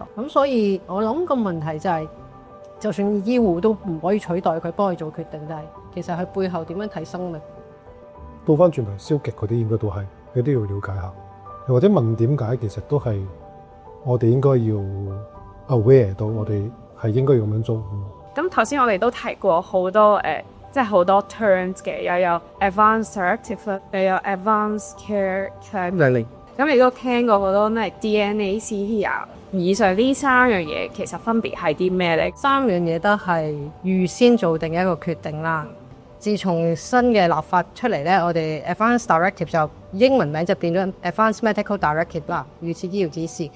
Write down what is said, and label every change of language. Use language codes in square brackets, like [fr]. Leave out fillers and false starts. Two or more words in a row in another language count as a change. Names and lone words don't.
[yue] 咁所以我諗個問題就係，就算醫護都唔可以取代佢幫佢做決定，但係其實佢背後點樣睇生命？倒翻轉頭消極嗰啲應該都係，你都要了解下，又或者問點解，其實都係我哋應該要 aware 到我哋係應該要咁樣做。咁頭先我哋都提過好多即係好多 terms 嘅，又有 [en] advanced directive [yue] 又有 [en] advanced care planning。 [yue] 咁你都聽過好多咩 DNA CT 啊？以上呢三樣嘢其實分別係啲咩咧？三樣嘢都係預先做定一個決定啦。自從新嘅立法出嚟咧，我哋 [en] Advanced Directive [yue] 就英文名就變咗 [en] Advanced Medical Directive [yue] 啦，預設醫療指示。